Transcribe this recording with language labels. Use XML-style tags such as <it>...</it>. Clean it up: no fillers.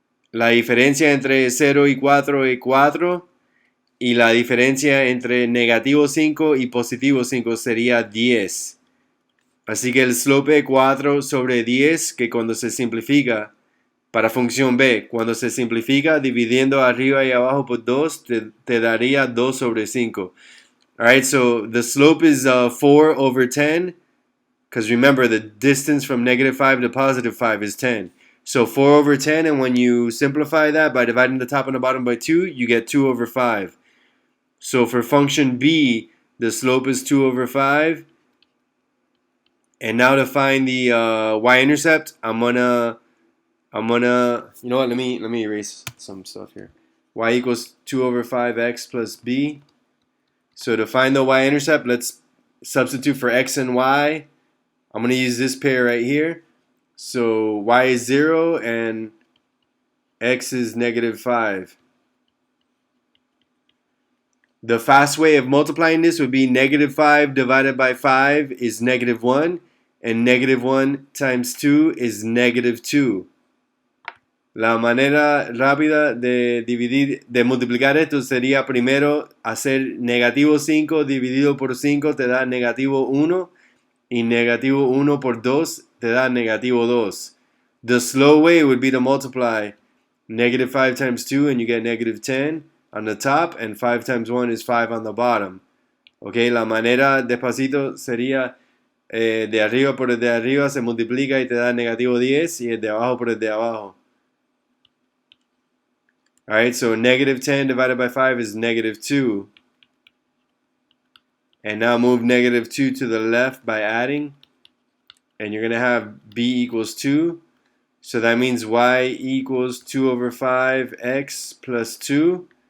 <es>La diferencia entre 0 y 4 es 4. Y la diferencia entre negativo 5 y positivo 5 sería 10. Así que el slope es 4 sobre 10, que cuando se simplifica para función b, cuando se simplifica dividiendo arriba y abajo por 2, te daría 2 sobre 5.</es> <en>Alright, so the slope is 4 over 10, because remember the distance from negative 5 to positive 5 is 10. So 4 over 10, and when you simplify that by dividing the top and the bottom by 2, you get 2 over 5. So for function b, the slope is 2 over 5. And now to find the y-intercept, I'm gonna, you know what? Let me erase some stuff here. Y equals 2 over 5x plus b. So to find the y-intercept, let's substitute for x and y. I'm gonna use this pair right here. So y is 0 and x is negative 5. The fast way of multiplying this would be negative 5 divided by 5 is negative 1. And negative 1 times 2 is negative 2.</en> <es>La manera rápida de multiplicar esto sería primero hacer negativo 5 dividido por 5 te da negativo 1. Y negativo 1 por 2 te da negativo 2.</es> <en>The slow way would be to multiply negative 5 times 2 and you get negative 10 on the top. And 5 times 1 is 5 on the bottom.</en> <es>Okay, la manera despacito sería... de arriba por el de arriba se multiplica y te da negativo 10 y el de abajo por el de abajo.</es> <en>Alright, so negative 10 divided by 5 is negative 2. And now move negative 2 to the left by adding. And you're going to have b equals 2. So that means y equals 2 over 5x plus 2.</en>